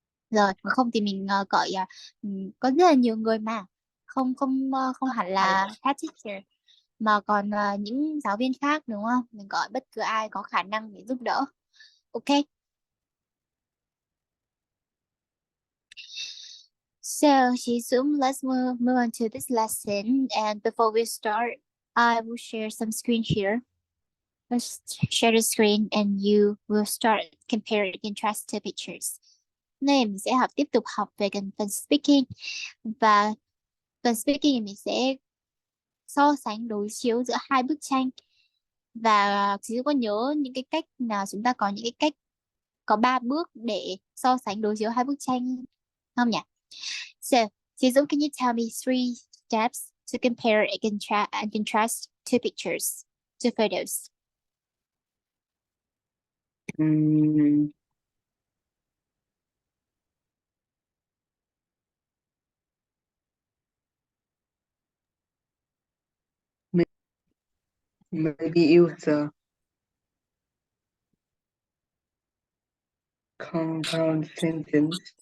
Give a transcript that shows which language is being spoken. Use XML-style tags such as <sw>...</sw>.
<vi>Rồi mà không thì mình gọi có rất là nhiều người mà không không không hẳn là head teacher, mà còn những giáo viên khác, đúng không? Mình gọi bất cứ ai có khả năng để giúp đỡ. Ok.</vi> <en>So, Shizum, let's move on to this lesson. And before we start, I will share some screen here. Let's share the screen and you will start comparing contrastive pictures.</en> <vi>Này mình sẽ tiếp tục học về phần speaking, và phần speaking thì mình sẽ so sánh đối chiếu giữa hai bức tranh. Và chị có nhớ những cái cách nào, chúng ta có những cái cách, có 3 bước để so sánh đối chiếu hai bức tranh không nhỉ?</vi> <en>So, Suzu, can you tell me 3 steps to compare and contrast two pictures, two photos? Mm, maybe use a compound sentence.</en>